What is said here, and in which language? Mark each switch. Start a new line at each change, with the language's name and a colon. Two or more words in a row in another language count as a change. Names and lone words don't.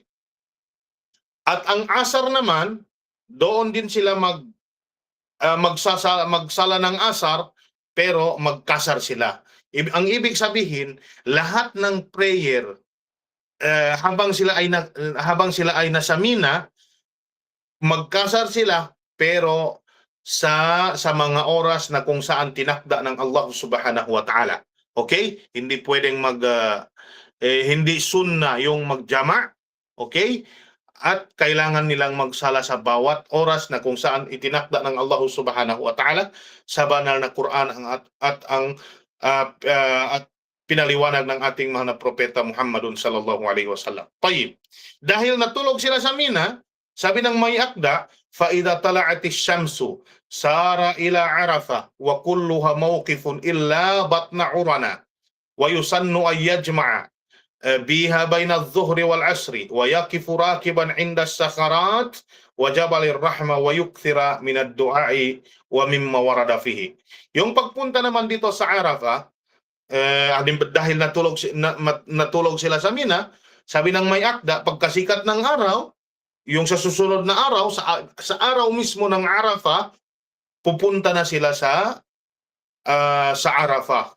Filipino: At ang asar naman, doon din sila magsala ng asar, pero magkasar sila. Ang ibig sabihin, lahat ng prayer habang sila ay nasa Mina, magkasar sila, pero sa mga oras na kung saan tinakda ng Allah
Arabic: سبحانه وتعالى.
Filipino: Okay? Hindi pwedeng hindi sunna yung magjama. Okay? At kailangan nilang magsala sa bawat oras na kung saan itinakda ng Allah
Arabic: سبحانه وتعالى
Filipino: sa banal na Quran at pinaliwanag ng ating mahal na propeta Muhammadun
Arabic: صلى الله عليه وسلم.
Filipino: Tayyib. Dahil natulog sila sa Mina, sabi ng may akda,
Arabic: فَإِذَا طَلَعَتِ الشَّمْسُ سَارَ إِلَى عَرَفَةٍ وَكُلُّهَا مَوْقِفٌ إِلَّا بَطْنَ عُرَنَا وَيُسَنُّ أَن يَجْمَعَ بِهَا بَيْنَ الظُّهْرِ وَالْعَصْرِ وَيَقِفُ رَاكِبًا عِنْدَ الصَّخَرَاتِ وَجَبَلِ الرَّحْمَةِ وَيُكْثِرَ مِنَ الدُّعَاءِ وَمِمَّا وَرَدَ فِيهِ.
Filipino: Yung pagpunta naman dito sa Arafah, dahil natulog sila sa Mina, sabi ng may akda, pagkasikat ng araw, yung sa susunod na araw, sa araw mismo ng Arafah, pupunta na sila sa Arafah.